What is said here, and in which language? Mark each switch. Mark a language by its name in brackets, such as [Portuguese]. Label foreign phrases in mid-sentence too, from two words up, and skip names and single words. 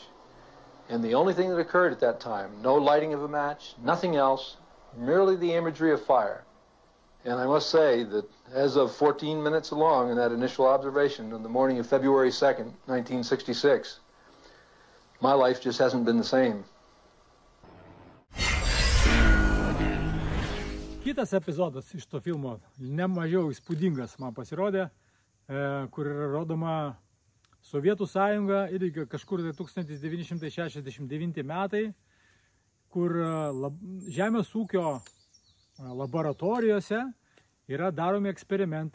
[English] And the only thing that occurred at that time, no lighting of a match, nothing else, merely the imagery of fire. And I must say that as of 14 minutes along in that initial observation on the morning of February 2nd, 1966, my life just hasn't been the same. [Lithuanian] Kitas epizodas iš to filmo, nemažiau įspūdingas man pasirodė, kur yra rodoma Sovietų sąjunga irgi kažkur 1969 metai, kur žemės ūkio laboratorijose yra daromi eksperimentai.